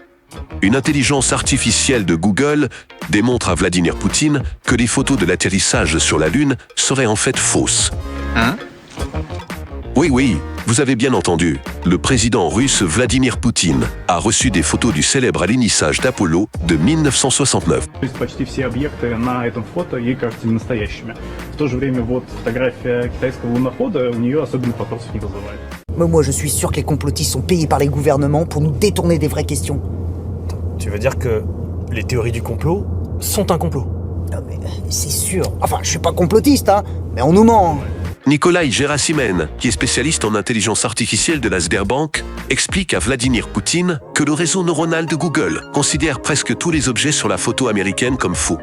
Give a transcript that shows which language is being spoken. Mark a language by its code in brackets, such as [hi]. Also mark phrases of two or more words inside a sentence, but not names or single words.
[fr] Une intelligence artificielle de Google démontre à Vladimir Poutine que les photos de l'atterrissage sur la Lune seraient en fait fausses. Hein? Oui, vous avez bien entendu. Le président russe Vladimir Poutine a reçu des photos du célèbre alunissage d'Apollo de 1969. [ru] То есть почти все объекты на этом фото ей кажутся не настоящими. В то же время вот фотография китайского лунохода у нее особенных вопросов не вызывает. [fr] Mais moi, je suis sûr que les complotistes sont payés par les gouvernements pour nous détourner des vraies questions. Tu veux dire que les théories du complot sont un complot? Non mais c'est sûr. Enfin, je suis pas complotiste, hein, mais on nous ment. Nikolai Gerasimen, qui est spécialiste en intelligence artificielle de la Sberbank, explique à Vladimir Poutine que le réseau neuronal de Google considère presque tous les objets sur la photo américaine comme faux.